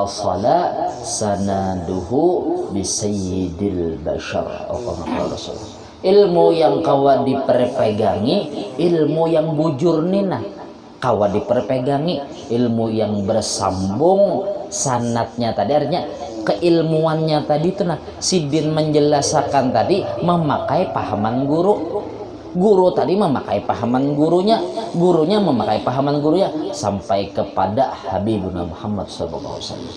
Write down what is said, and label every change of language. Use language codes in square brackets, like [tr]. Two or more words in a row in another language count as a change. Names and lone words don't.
[ar] متصلا سنده بسيد البشر رسول [bjn] ilmu yang kawa diperpegangi, ilmu yang bujur nina kawa diperpegangi, ilmu yang bersambung sanatnya tadi, artinya keilmuannya tadi itu nah sidin menjelaskan tadi memakai pahaman guru, guru tadi memakai pahaman gurunya, gurunya memakai pahaman gurunya sampai kepada Habibuna Muhammad [ar] صلى الله عليه وسلم.